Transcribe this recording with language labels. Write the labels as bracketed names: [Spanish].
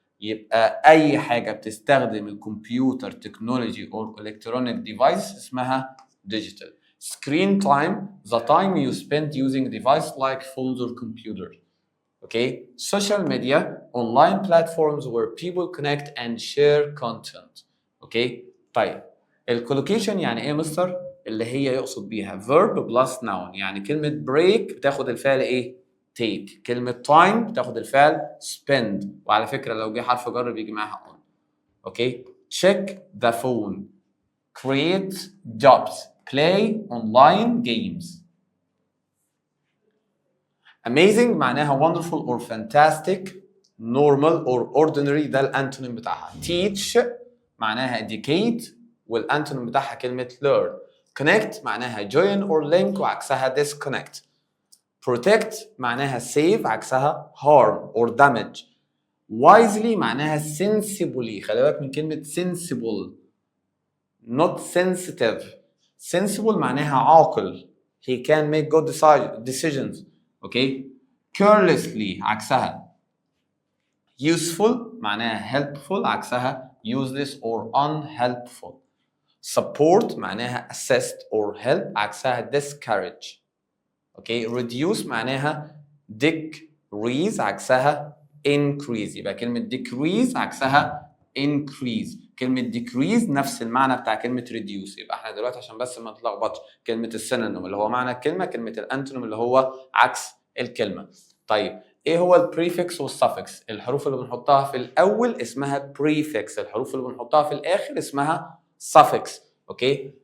[Arabic] يبقى أي حاجة بتستخدم الكمبيوتر technology or electronic device اسمها digital. [English] Screen time, the time you spend using device like phones or computers. Okay. Social media, online platforms where people connect and share content. Okay. [Arabic] طيب الكولوكيشن يعني ايه يا مستر؟ اللي هي يقصد بيها verb plus noun. يعني كلمة break بتاخد الفعل ايه؟ take. كلمة time بتاخد الفعل spend. وعلى فكرة لو جه حرف جر بيجي معاها on. [English] Okay. check the phone, create jobs, play online games. Amazing معناها wonderful or fantastic, normal or ordinary ده الانتونيم بتاعها. [Arabic] teach معناها educate والانتونيم بتاعها كلمة learn. [English] connect معناها join or link وعكسها disconnect. protect معناها save عكسها harm or damage. wisely معناها sensibly. [Arabic] خلي بالك من كلمة sensible not sensitive. sensible معناها عاقل. [English] he can make good decisions. Okay. carelessly عكسها useful معناها helpful عكسها useless or unhelpful. support معناها assist or help عكسها discourage. Okay. reduce معناها decrease عكسها increase. [Arabic] يبقى كلمة decrease عكسها increase. كلمة decrease نفس المعنى بتاع كلمة reduce. يبقى احنا دلوقتي عشان بس ما نتلخبطش كلمة السينونيم اللي هو معنى الكلمة، كلمة الانتونيم اللي هو عكس الكلمة. طيب ايه هو البريفكس والسفكس؟ الحروف اللي بنحطها في الاول اسمها بريفكس، الحروف اللي بنحطها في الاخر اسمها suffix. اوكي.